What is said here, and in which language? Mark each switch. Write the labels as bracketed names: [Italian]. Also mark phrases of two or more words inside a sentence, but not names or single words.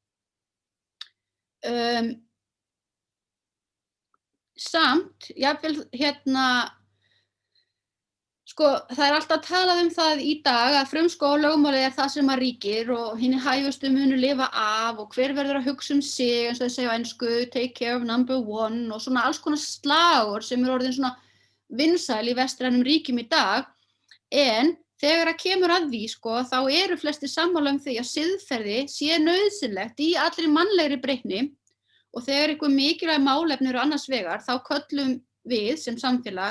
[Icelandic] Samt, jafnvel sko, það alltaf talað það í dag að frumskólalögmálið það sem ríkir og hinir hæfustu munu lifa af og hver verður að hugsa sig, eins og þau segja á ensku, [English] take care of number one [Icelandic] og svona alls konar slagorð sem orðin svona vinsæl í vestrænum ríkjum í dag, en þegar að kemur að því, sko, þá eru flestir sammála því að siðferði sé nauðsynlegt í allri mannlegri breytni og þegar einhver mikilvæg málefni eru annars vegar, þá köllum við sem samfélag